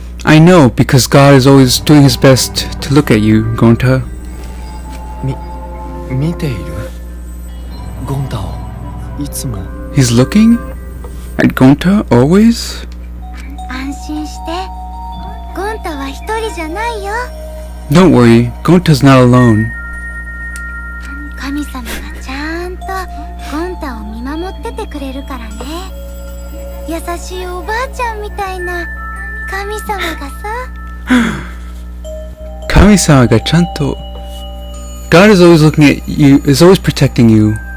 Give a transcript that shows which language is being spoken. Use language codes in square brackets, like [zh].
[en] I know, because God is always doing his best to look at you, Gonta. [ja] 見ているゴンタをいつも [en] He's looking at Gonta always? [ja] 安心して。ゴンタは一人じゃないよ。 [en] Don't worry, Gonta's not alone. [ja] 神様がちゃんとゴンタを見守っててくれるからね。優しいおばあちゃんみたいな神様がさ。 Kami-sama ga chanto. [en] God is always looking at you, is always protecting you.